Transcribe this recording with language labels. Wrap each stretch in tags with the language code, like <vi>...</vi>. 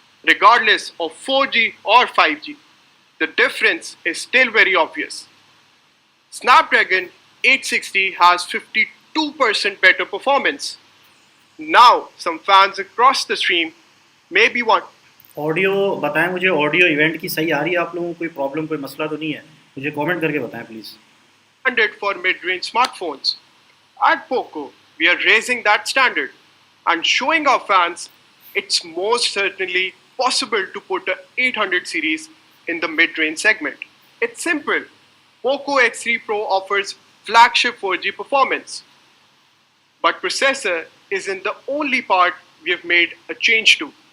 <en>Regardless of 4G or 5G, the difference is still very obvious. Snapdragon 860 has 52% better performance. Now, some fans across the stream may be</en> <hi>audio बताएं मुझे, audio event की सही आ रही है आप लोगों को? कोई प्रॉब्लम, कोई मसला तो नहीं है? मुझे कमेंट करके बताएं please.</hi> <en>Standard for mid-range smartphones. At Poco, we are raising that standard and showing our fans it's most certainly possible to put a 800 series in the mid-range segment. It's simple. Poco X3 Pro offers flagship 4G performance, but processor isn't the only part we have made a change to.</en>